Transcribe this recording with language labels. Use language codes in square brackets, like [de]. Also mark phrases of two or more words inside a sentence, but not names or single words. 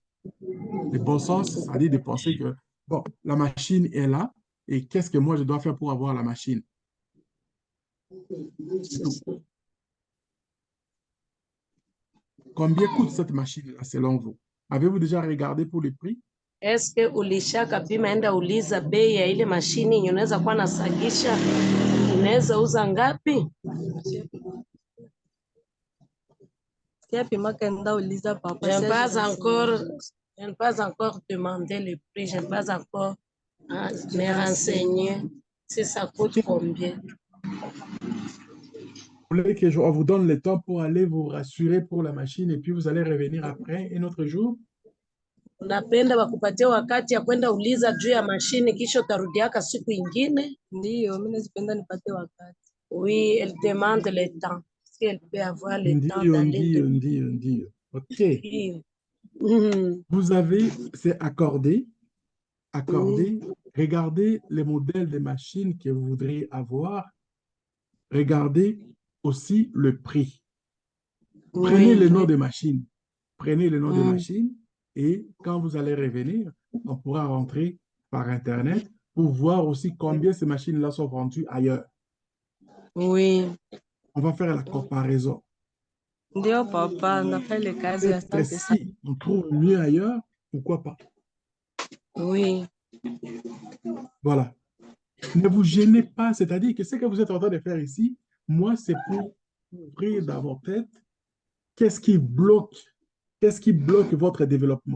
[fr] Le bon sens, c'est-à-dire de penser que, bon, la machine est là et qu'est-ce que moi je dois faire pour avoir la machine? C'est tout. Combien coûte cette machine-là selon vous? Avez-vous déjà regardé pour le prix? [sw] Eske ulishaka pima enda uliza bei ya ile mashini yenye unaweza kuwa nasagisha, unaweza uza ngapi? [fr] Papa, je n'ai pas encore demandé le prix, je n'ai pas encore me renseigner si ça coûte combien. Vous voulez que je vous donne le temps pour aller vous rassurer pour la machine et puis vous allez revenir après un autre jour? [sw] Unapenda wakupatie wakati ya kwenda uliza juu ya mashini kisha utarudiaka siku ingine? Ndio, mimi nazipenda nipate wakati. [fr] Oui, elle demande le temps. Si elle peut avoir le temps d'aller Ndio. OK. C'est accordé. Regardez les modèles de machines que vous voudriez avoir. Regardez aussi le prix. Prenez le nom de machine. Prenez le nom de machine et quand vous allez revenir, on pourra rentrer par Internet pour voir aussi combien ces machines-là sont vendues ailleurs. Oui. On va faire la comparaison. [sw] Ndio papa, nafanya ile kazi, asante sana. [fr] Si on trouve mieux ailleurs, pourquoi pas? Oui. Voilà. Ne vous gênez pas, c'est-à-dire que ce que vous êtes en train de faire ici, moi, c'est pour ouvrir dans votre tête qu'est-ce qui bloque votre développement.